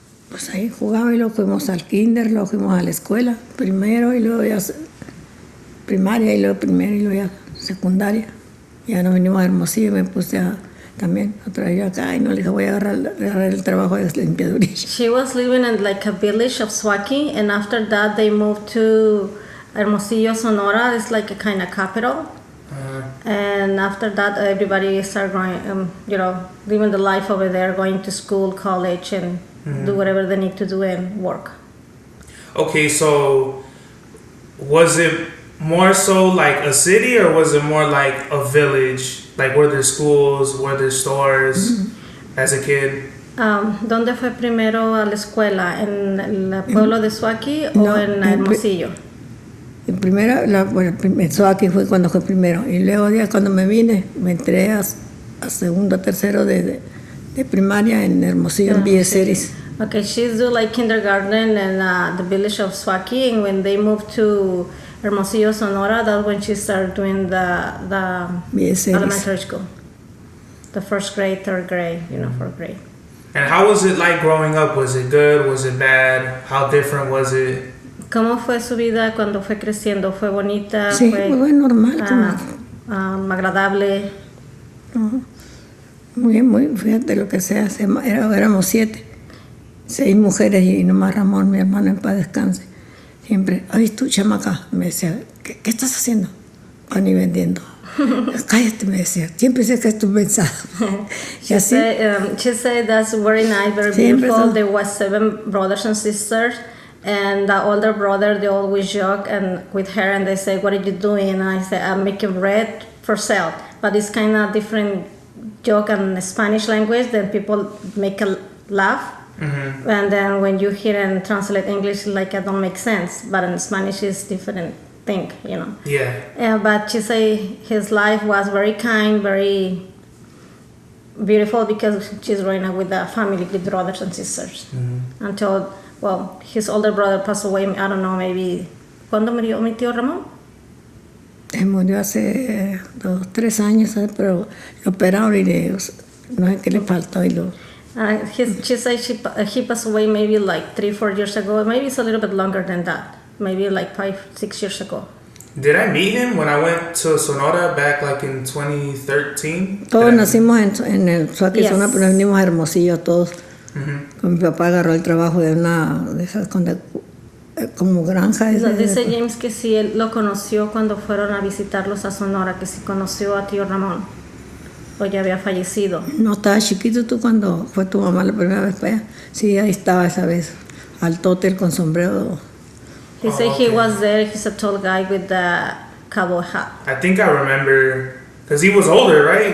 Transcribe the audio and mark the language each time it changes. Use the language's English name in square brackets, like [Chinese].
[Spanish] Pues ahí jugaba y luego fuimos al kinder, luego fuimos a la escuela, primero y luego ya primaria y luego primero y luego ya secundaria. Ya nos vinimos a Hermosillo y me puse también a traer acá y no le dije voy a agarrar el trabajo de limpiaduría. [English] She was living in like a village of Swaki, and after that they moved to Hermosillo, Sonora. It's like a kind of capital. And after that everybody started going, living the life over there, going to school, college, and do whatever they need to do and work. Okay, so was it more so like a city or was it more like a village? Like were there schools, were there stores as a kid? [Spanish] ¿Dónde fue primero a la escuela? ¿En el pueblo de Swaki o en Hermosillo? En Swaki fue cuando fue primero y luego ya cuando me vine me entré a segundo, tercero de primaria en Hermosillo, en vybez. [English] Okay, she's do like kindergarten in the village of Swaki, and when they moved to Hermosillo, Sonora, that's when she started doing the elementary school. The first grade, third grade, fourth grade. And how was it like growing up? Was it good? Was it bad? How different was it? [Spanish] ¿Cómo fue su vida cuando fue creciendo? ¿Fue bonita? Sí, fue normal. Agradable. Muy bien, fíjate lo que sea. Éramos 7. 6 mujeres y nomás Ramón, mi hermano, en paz descanse. Siempre, ay, tú, chamaca, me decía, ¿qué estás haciendo? Pan y vendiendo. Cállate, me decía, siempre sé que es tu mensaje. [English] She said that's very nice, very beautiful. There was 7 brothers and sisters, and the older brother, they always joke and with her, and they say, what are you doing? And I say, I'm making bread for sale. But it's kind of different joke in Spanish language that people make a laugh. Mm-hmm. And then when you hear and translate English, like it don't make sense. But in Spanish, it's different thing, Yeah. But she say his life was very kind, very beautiful because she's growing up with a family with brothers and sisters. Mm-hmm. Until, his older brother passed away. I don't know, maybe. [Spanish] ¿Cuándo murió mi tío Ramón? Murió hace 2-3 años, pero lo operaron y no sé qué le faltó y lo. [English] She said he passed away maybe like 3-4 years ago. Maybe it's a little bit longer than that. Maybe like 5-6 years ago. Did I meet him when I went to Sonora back like in 2013? [Spanish] Todos nacimos en el Suárez, [English] Yes. [Spanish] Sonora, pero venimos a Hermosillo todos. Con mi papá agarró el trabajo de una de esas como granja. Dice James que sí, él lo conoció cuando fueron a visitarlos a Sonora, que sí conoció a tío Ramón, o ya había fallecido. No, estaba chiquito tú cuando fue tu mamá la primera vez para allá. Sí, ahí estaba esa vez, altote con sombrero. [English] He said he was there. He's a tall guy with the cowboy hat. I think I remember, because he was older, right?